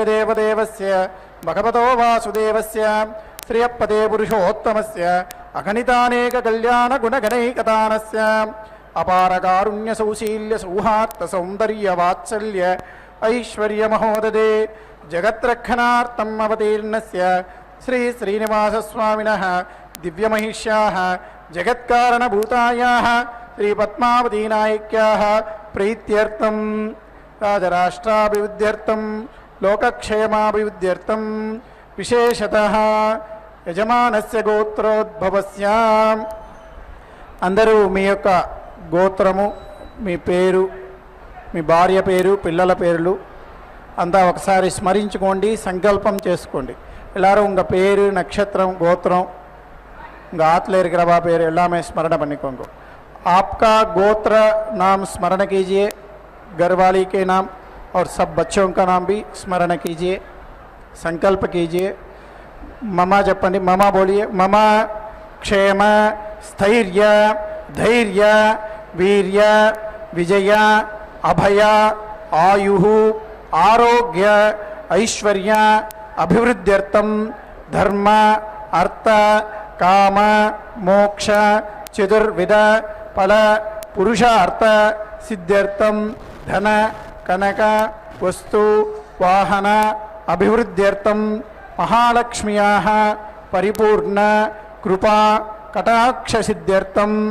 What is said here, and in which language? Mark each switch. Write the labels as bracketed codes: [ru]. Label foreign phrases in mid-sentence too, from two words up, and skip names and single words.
[sa] देवदेवस्य भगवतो वासुदेवस्य श्रियपदे पुरुषोत्तमस्य अगणितानेक कल्याण गुणगणैकतानस्य अपार कारुण्य सौशील्य सौहार्द सौंदर्य वात्सल्य ऐश्वर्य महोददे जगत्रक्षणार्थम् अवतीर्णस्य श्री श्रीनिवास स्वामिनः दिव्यमहिष्याः जगत्कारणभूतायाः श्री पद्मावती नायिक्याः प्रीत्यर्थं राजराष्ट्राभिवृद्ध्यर्थं लोकक्षेमाभिवृद्ध्यर्थं विशेषतः యజమానస్య గోత్రోద్భవస్య [te] అందరూ మీ యొక్క గోత్రము, మీ పేరు, మీ భార్య పేరు, పిల్లల పేర్లు అంతా ఒకసారి స్మరించుకోండి, సంకల్పం చేసుకోండి. [ta] எல்லாரும் உங்கள் பேர், நட்சத்திரம், கோத்திரம், உங்கள் ஆற்றுல இருக்கிறவா பேர் எல்லாமே ஸ்மரண பண்ணிக்கோங்க. [hi] आपका गोत्र नाम स्मरण कीजिए, घर वाली के नाम और सब बच्चों का नाम भी स्मरण कीजिए, संकल्प कीजिए. [te] ममा చెప్పండి, [hi] ममा बोलिए. [sa] मम क्षेम स्थैर्य धैर्य वीर्य विजय अभय आयुः आरोग्य ऐश्वर्य अभिवृद्ध्यर्थं धर्म अर्थ काम मोक्ष चतुर्विध फल पुरुषार्थ सिद्ध्यर्थं धन कनक वस्तु वाहन अभिवृद्ध्यर्थं महालक्ष्म्याः परिपूर्ण कृपा कटाक्ष सिद्ध्यर्थं